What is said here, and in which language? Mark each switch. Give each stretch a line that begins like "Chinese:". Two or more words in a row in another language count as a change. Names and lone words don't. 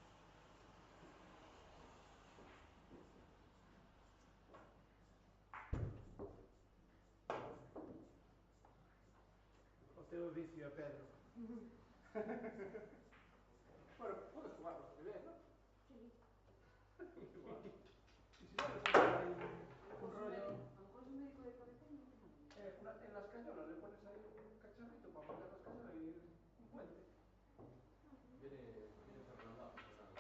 Galician: O teu vicio é Pedro.
Spanish: Bueno, podes jugar bastante bien, ¿no? Sí. Igual. Y si no, le pones ahí un rollo... A lo mejor es un médico de cabecera y no te manda. En la escayola le pones ahí un cacharrito para poner la escayola y un puente. Viene recomendado, pero no.